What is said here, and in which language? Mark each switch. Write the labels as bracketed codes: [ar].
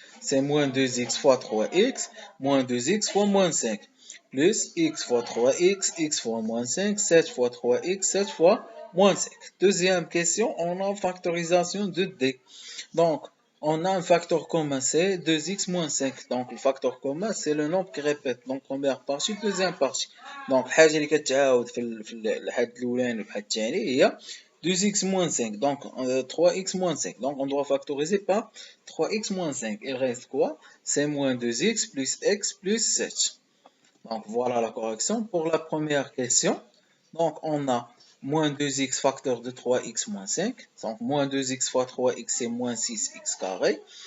[fr] C'est moins 2x fois 3x, moins 2x fois moins 5, plus x fois 3x, x fois moins 5, 7 fois 3x, 7 fois moins 5. Deuxième question, on a factorisation de d. Donc, on a un facteur commun, c'est 2x moins 5. Donc, le facteur commun, c'est le nombre qui répète. Donc, première partie, deuxième partie. [ar] Donc, الحاجة اللي كتعاود في الحد الأولاني والحد الثاني هي 2x moins 5, [fr] donc 3x moins 5. Donc on doit factoriser par 3x moins 5. Il reste quoi? C'est moins 2x plus x plus 7. Donc voilà la correction pour la première question. Donc on a moins 2x facteur de 3x moins 5. Donc, moins 2x fois 3x, c'est moins 6x carré.